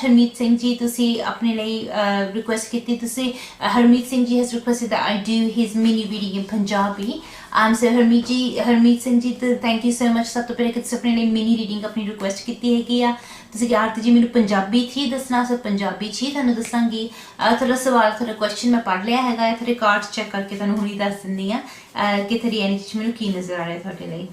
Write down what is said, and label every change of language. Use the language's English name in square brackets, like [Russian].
[Punjabi] Harmeet Singh ji, ਤੁਸੀਂ ਆਪਣੇ ਲਈ request ਕੀਤੀ ਤੁਸੀਂ. [English] Harmeet Singh ji has requested that I do his mini reading in Punjabi. So Harmeet Singh ji, thank you so much. [Punjabi] ਸਭ ਤੋਂ ਪਹਿਲਾਂ ਕਿ ਤੁਸੀਂ ਆਪਣੇ ਲਈ mini reading ਆਪਣੀ request ਕੀਤੀ ਹੈਗੀ ਆ. ਤੁਸੀਂ ਕਿ ਆਰਤੀ ਜੀ ਮੈਨੂੰ ਪੰਜਾਬੀ 'ਚ ਹੀ ਦੱਸਣਾ, ਸੋ ਪੰਜਾਬੀ 'ਚ ਹੀ ਤੁਹਾਨੂੰ ਦੱਸਾਂਗੀ. ਤੁਹਾਡਾ ਸਵਾਲ, ਤੁਹਾਡਾ ਕੁਐਸਚਨ ਮੈਂ ਪੜ੍ਹ ਲਿਆ ਹੈਗਾ ਹੈ. ਤੁਹਾਡੇ ਕਾਰਡਸ ਚੈੱਕ ਕਰਕੇ ਤੁਹਾਨੂੰ ਹੁਣੀ ਦੱਸ ਦਿੰਦੀ ਹਾਂ ਕਿ ਤੁਹਾਡੀ ਐਨਰਜੀ 'ਚ ਮੈਨੂੰ ਕੀ ਨਜ਼ਰ ਆ ਰਿਹਾ ਤੁਹਾਡੇ ਲਈ.